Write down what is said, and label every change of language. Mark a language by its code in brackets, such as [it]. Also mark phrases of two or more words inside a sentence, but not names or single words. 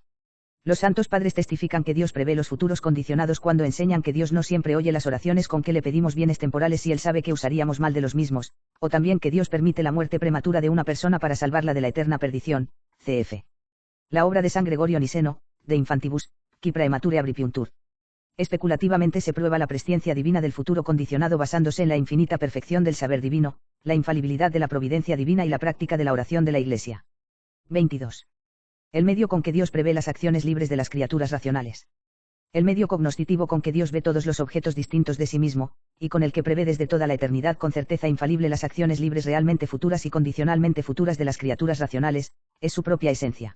[es] Los santos padres testifican que Dios prevé los futuros condicionados cuando enseñan que Dios no siempre oye las oraciones con que le pedimos bienes temporales y Él sabe que usaríamos mal de los mismos, o también que Dios permite la muerte prematura de una persona para salvarla de la eterna perdición, cf. La obra de San Gregorio Niseno, de Infantibus, qui praemature abripiuntur. Especulativamente se prueba la presciencia divina del futuro condicionado basándose en la infinita perfección del saber divino, la infalibilidad de la providencia divina y la práctica de la oración de la Iglesia. 22. El medio con que Dios prevé las acciones libres de las criaturas racionales. El medio cognoscitivo con que Dios ve todos los objetos distintos de sí mismo, y con el que prevé desde toda la eternidad con certeza infalible las acciones libres realmente futuras y condicionalmente futuras de las criaturas racionales, es su propia esencia.